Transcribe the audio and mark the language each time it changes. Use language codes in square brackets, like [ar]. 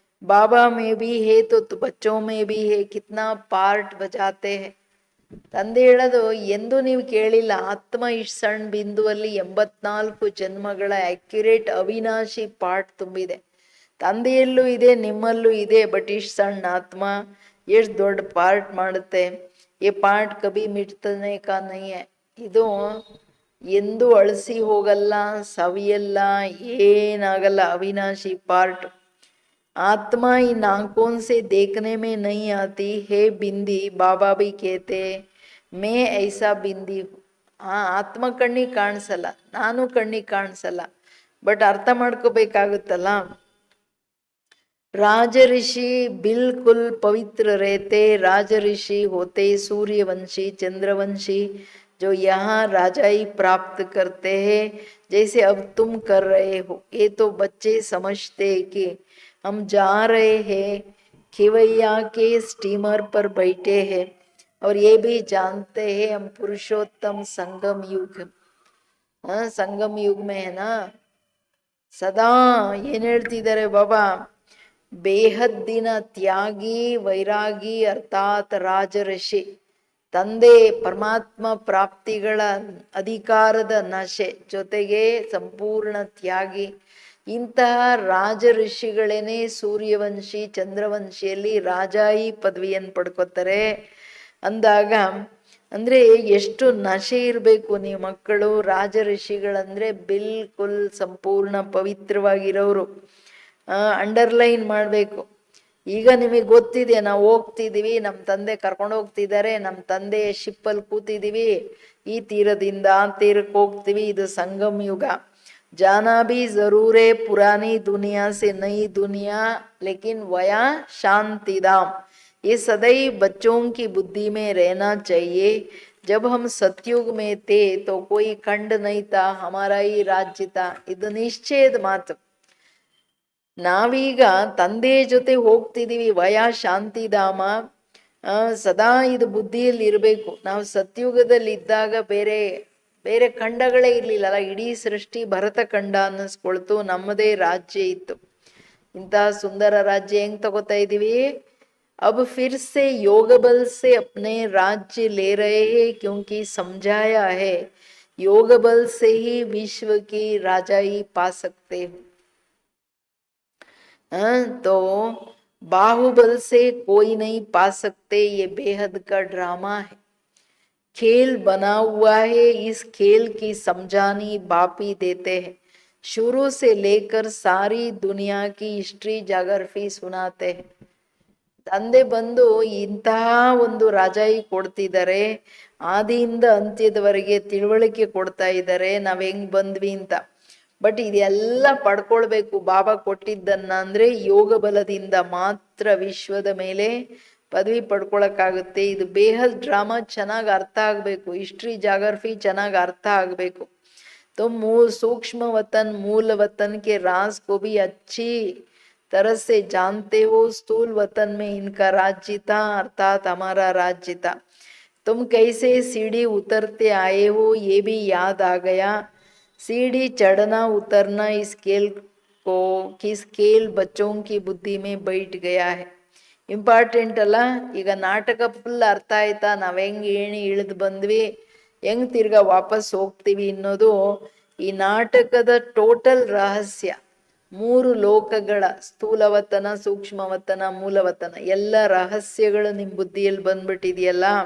[hi] बाबा में भी है तो बच्चों में भी है. कितना पार्ट बजाते हैं. [kn] ತಂದೆ ಹೇಳೋದು ಎಂದು ನೀವು ಕೇಳಿಲ್ಲ, ಆತ್ಮ ಇಷ್ಟು ಸಣ್ಣ ಬಿಂದುವಲ್ಲಿ 84 ಜನ್ಮಗಳ ಅಕ್ಯುರೇಟ್ ಅವಿನಾಶಿ ಪಾರ್ಟ್ ತುಂಬಿದೆ. ತಂದೆಯಲ್ಲೂ ಇದೆ, ನಿಮ್ಮಲ್ಲೂ ಇದೆ. ಬಟ್ ಇಷ್ಟು ಸಣ್ಣ ಆತ್ಮ ಎಷ್ಟು ದೊಡ್ಡ ಪಾರ್ಟ್ ಮಾಡುತ್ತೆ. ಈ ಪಾರ್ಟ್ [hi] ಕಬಿ ಮಿಟ್ತನೆ ಕಾ ನಹೀ ಹೈ. [kn] ಇದು ಎಂದೂ ಅಳಿಸಿ ಹೋಗಲ್ಲ, ಸವಿಯಲ್ಲ, ಏನಾಗಲ್ಲ. ಅವಿನಾಶಿ ಪಾರ್ಟ್. [hi] आत्मा इन आंखों से देखने में नहीं आती है बिंदी. बाबा भी कहते मैं ऐसा बिंदी हूँ. [kn] ಆತ್ಮ ಕಣ್ಣಿಗೆ ಕಾಣಿಸಲ್ಲ, ನಾನು ಕಣ್ಣಿಗೆ ಕಾಣಿಸಲ್ಲ, ಬಟ್ ಅರ್ಥ ಮಾಡ್ಕೋಬೇಕಾಗುತ್ತಲ್ಲ. [hi] राज ऋषि बिल्कुल पवित्र रहते. राज ऋषि होते सूर्यवंशी, चंद्रवंशी, जो यहाँ राजाई प्राप्त करते हैं, जैसे अब तुम कर रहे हो। ये तो बच्चे समझते हैं कि हम जा रहे हैं, खेवैया के स्टीमर पर बैठे हैं, और ये भी जानते हैं हम पुरुषोत्तम संगम युग, संगम युग में है ना। [kn] ಸದಾ ಏನ್ ಹೇಳ್ತಿದ್ದಾರೆ ಬಾಬಾ, ಬೇಹದ್ದಿನ ತ್ಯಾಗಿ ವೈರಾಗಿ ಅರ್ಥಾತ್ ರಾಜಋಷಿ, ತಂದೆ ಪರಮಾತ್ಮ ಪ್ರಾಪ್ತಿಗಳ ಅಧಿಕಾರದ ನಶೆ ಜೊತೆಗೆ ಸಂಪೂರ್ಣ ತ್ಯಾಗಿ, ಇಂತಹ ರಾಜ ಋಷಿಗಳೇನೆ ಸೂರ್ಯವಂಶಿ ಚಂದ್ರವಂಶಿಯಲ್ಲಿ ರಾಜಾಯಿ ಪದವಿಯನ್ನು ಪಡ್ಕೋತಾರೆ ಅಂದಾಗ, ಅಂದ್ರೆ ಎಷ್ಟು ನಶೆ ಇರಬೇಕು ನೀವು ಮಕ್ಕಳು. ರಾಜ ಋಷಿಗಳಂದ್ರೆ ಬಿಲ್ಕುಲ್ ಸಂಪೂರ್ಣ ಪವಿತ್ರವಾಗಿರೋರು. ಅಂಡರ್ಲೈನ್ ಮಾಡಬೇಕು. ಈಗ ನಿಮಗೆ ಗೊತ್ತಿದೆ, ನಾವು ಹೋಗ್ತಿದೀವಿ, ನಮ್ಮ ತಂದೆ ಕರ್ಕೊಂಡು ಹೋಗ್ತಿದ್ದಾರೆ, ನಮ್ಮ ತಂದೆಯ ಶಿಪ್ಪಲ್ಲಿ ಕೂತಿದೀವಿ, ಈ ತೀರದಿಂದ ಆ ತೀರಕ್ಕೆ ಹೋಗ್ತೀವಿ, ಇದು ಸಂಗಮ್ ಯುಗ. [hi] जाना भी जरूर है पुरानी दुनिया से नई दुनिया, लेकिन वया शांति धाम। ये सदैव बच्चों की बुद्धि में रहना चाहिए। जब हम सतयुग में थे तो कोई खंड नहीं था, हमारा ही राज्य था, [kn] ಇದು ನಿಶ್ಚಯದ ಮಾತು. ನಾವೀಗ ತಂದೆ ಜೊತೆ ಹೋಗ್ತಿದೀವಿ ವಯ ಶಾಂತಿಧಾಮ, ಸದಾ ಇದು ಬುದ್ಧಿಯಲ್ಲಿ ಇರಬೇಕು. ನಾವು ಸತ್ಯುಗದಲ್ಲಿ ಇದ್ದಾಗ ಬೇರೆ ಬೇರೆ ಖಂಡಗಳೇ ಇರ್ಲಿಲ್ಲಲ್ಲ, ಇಡೀ ಸೃಷ್ಟಿ ಭರತ ಖಂಡ ಅನ್ನಿಸ್ಕೊಳ್ತು, ನಮ್ಮದೇ ರಾಜ್ಯ ಇತ್ತು. ಇಂತಹ ಸುಂದರ ರಾಜ್ಯ ಹೆಂಗ್ ತಗೋತಾ ಇದೀವಿ. [hi] अब फिर से योग बल से अपने राज्य ले रहे हैं, क्योंकि समझाया है योग बल से ही विश्व की राजाई पा सकते हो। तो बाहुबल से कोई नहीं पा सकते, ये बेहद का ड्रामा है, खेल बना हुआ है। इस खेल की समझानी बाप ही देते हैं, शुरू से लेकर सारी दुनिया की हिस्ट्री [kn] ಜಾಗ್ರಫಿ ಸುನಾತೆ. ತಂದೆ ಬಂದು ಇಂತಹ ಒಂದು ರಾಜಾಯಿ ಕೊಡ್ತಿದ್ದಾರೆ, ಆದಿಯಿಂದ ಅಂತ್ಯದವರೆಗೆ ತಿಳುವಳಿಕೆ ಕೊಡ್ತಾ ಇದ್ದಾರೆ, ನಾವ್ ಹೆಂಗ್ ಬಂದ್ವಿ ಅಂತ. ಬಟ್ ಇದೆಲ್ಲ ಪಡ್ಕೊಳ್ಬೇಕು ಬಾಬಾ ಕೊಟ್ಟಿದ್ದನ್ನ, ಅಂದ್ರೆ ಯೋಗ ಬಲದಿಂದ ಮಾತ್ರ ವಿಶ್ವದ ಮೇಲೆ ಪದವಿ ಪಡ್ಕೊಳಕ್ಕಾಗುತ್ತೆ. ಇದು ಬೇಹದ್ ಡ್ರಾಮಾ ಚೆನ್ನಾಗಿ ಅರ್ಥ ಆಗ್ಬೇಕು, ಹಿಸ್ಟ್ರಿ ಜಾಗ್ರಫಿ ಚೆನ್ನಾಗಿ ಅರ್ಥ ಆಗ್ಬೇಕು. [hi] तो सूक्ष्म वतन मूल वतन के राज को भी अच्छी तरह से जानते हो। स्थूल वतन में इनका राज्य था, अर्थात हमारा राज्य था। तुम कैसे सीढ़ी उतरते आए हो ये भी याद आ गया। सीढ़ी चढ़ना उतरना इस खेल को, किस खेल बच्चों की बुद्धि में बैठ गया है. [kn] ಇಂಪಾರ್ಟೆಂಟ್ ಅಲ್ಲ. ಈಗ ನಾಟಕ ಫುಲ್ ಅರ್ಥ ಆಯ್ತಾ, ನಾವ್ ಹೆಂಗ್ ಏಣಿ ಇಳಿದು ಬಂದ್ವಿ, ಹೆಂಗ್ ತಿರ್ಗಾ ವಾಪಸ್ ಹೋಗ್ತೀವಿ ಅನ್ನೋದು ಈ ನಾಟಕದ ಟೋಟಲ್ ರಹಸ್ಯ. 3 ಲೋಕಗಳ ಸ್ಥೂಲವತನ, ಸೂಕ್ಷ್ಮವತನ, ಮೂಲವತನ, ಎಲ್ಲ ರಹಸ್ಯಗಳು ನಿಮ್ ಬುದ್ಧಿಯಲ್ಲಿ ಬಂದ್ಬಿಟ್ಟಿದೆಯಲ್ಲ.